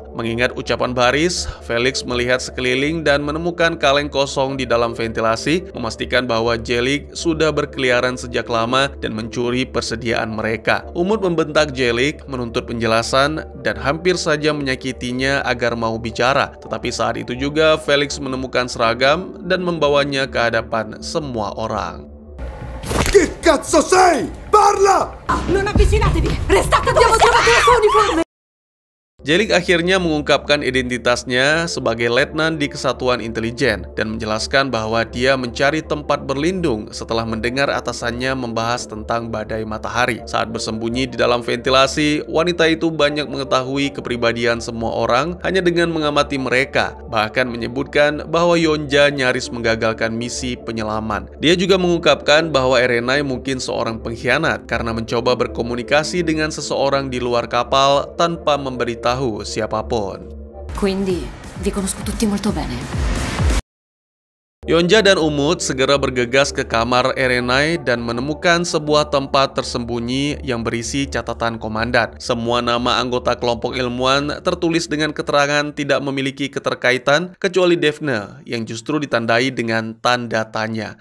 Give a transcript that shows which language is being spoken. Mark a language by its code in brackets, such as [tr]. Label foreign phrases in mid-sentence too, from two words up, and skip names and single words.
[id] Mengingat ucapan Baris, Felix melihat sekeliling dan menemukan kaleng kosong di dalam ventilasi, memastikan bahwa Jelic sudah berkeliaran sejak lama dan mencuri persediaan mereka. Umut membentak Jelic, menuntut penjelasan, dan hampir saja menyakitinya agar mau bicara. Tetapi saat itu juga Felix menemukan seragam dan membawanya ke hadapan semua orang. [it] Che cazzo sei? Parla! Non avvicinatevi! Restate abbiamo trovato la sua uniforme! [id] Jelic akhirnya mengungkapkan identitasnya sebagai letnan di Kesatuan Intelijen dan menjelaskan bahwa dia mencari tempat berlindung setelah mendengar atasannya membahas tentang badai matahari. Saat bersembunyi di dalam ventilasi, wanita itu banyak mengetahui kepribadian semua orang hanya dengan mengamati mereka, bahkan menyebutkan bahwa Yonja nyaris menggagalkan misi penyelaman. Dia juga mengungkapkan bahwa Erenai mungkin seorang pengkhianat karena mencoba berkomunikasi dengan seseorang di luar kapal tanpa memberitahu siapapun. [it] Quindi vi conosco tutti molto bene. [id] Yonja dan Umut segera bergegas ke kamar Erenai dan menemukan sebuah tempat tersembunyi yang berisi catatan komandan. Semua nama anggota kelompok ilmuwan tertulis dengan keterangan tidak memiliki keterkaitan kecuali Daphne yang justru ditandai dengan tanda tanya.